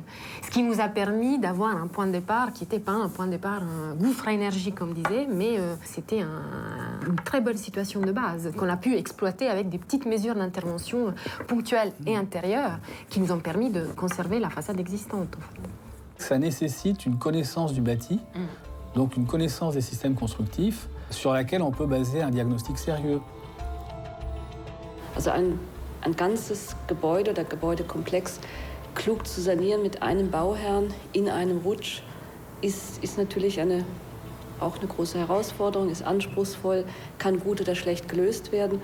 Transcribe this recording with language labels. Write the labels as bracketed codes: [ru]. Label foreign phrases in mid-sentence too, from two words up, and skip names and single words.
[fr] Ce qui nous a permis d'avoir un point de départ qui n'était pas un point de départ, un gouffre à énergie, comme disait, mais c'était une très bonne situation de base qu'on a pu exploiter avec des petites mesures d'intervention ponctuelles et intérieures qui nous ont permis de conserver la façade existante. Ça nécessite une connaissance du bâti, donc une connaissance des systèmes constructifs, sur laquelle on peut baser un diagnostic sérieux. [de] Also ein ganzes Gebäude oder Gebäudekomplex klug zu sanieren mit einem Bauherrn in einem Rutsch ist natürlich eine auch eine große Herausforderung, ist anspruchsvoll, kann gut oder schlecht gelöst werden.